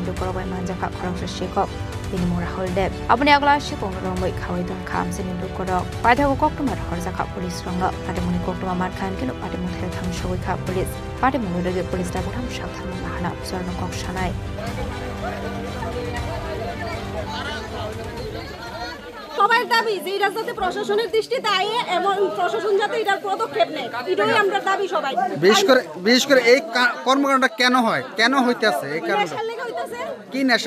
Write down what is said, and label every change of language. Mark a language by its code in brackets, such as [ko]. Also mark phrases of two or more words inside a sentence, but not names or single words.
[trp] lukorbai manjaka khorang shikok ini mora holdep apni agla shikong rombai khawai dong khamsini lukorok paithago koktumar horjaka police rongla patimuni koktuma mar khan keno patimun thel thang shoi kha police patimun rege police ta butham sakthan mahana sorno kok sanai [bn] সবাই দাবি যে এটা যাতে প্রশাসনের দৃষ্টিতে আয়ে এবং প্রশাসন যাতে এটার পদক্ষেপ নেয় এটাই আমরা দাবি সবাই বিশেষ করে এই কর্মকাণ্ডটা কেন হয় কেন হইতাছে এই কারণে কি নেশা